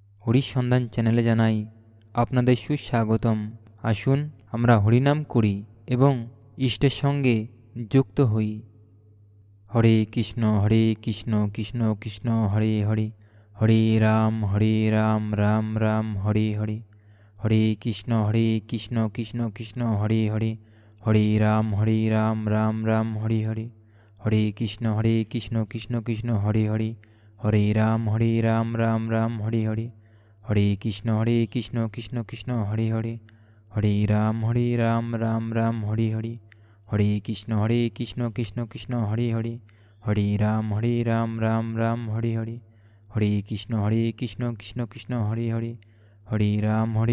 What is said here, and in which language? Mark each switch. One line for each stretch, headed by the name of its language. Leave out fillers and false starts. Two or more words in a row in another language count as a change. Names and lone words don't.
Bangla: হরির সন্ধান চ্যানেলে জানাই আপনাদের সুস্বাগতম। আসুন আমরা হরিনাম করি এবং ইষ্টের সঙ্গে যুক্ত হই।
Sanskrit: হরে কৃষ্ণ কৃষ্ণ কৃষ্ণ হরে হরে, হরে রাম রাম রাম হরে হরে, হরে কৃষ্ণ কৃষ্ণ কৃষ্ণ হরে হরে, হরে রাম রাম রাম হরে হরে, হরে কৃষ্ণ কৃষ্ণ কৃষ্ণ হরে হরে, হরে রাম রাম রাম হরে হরে, হরে কৃষ্ণ কৃষ্ণ কৃষ্ণ হরে হরে, হরে রাম রাম রাম হরে হরে, হরে কৃষ্ণ কৃষ্ণ কৃষ্ণ হরে হরে, হরে রাম রাম রাম হরে হরে, হরে কৃষ্ণ কৃষ্ণ কৃষ্ণ হরে হরে, হরে রাম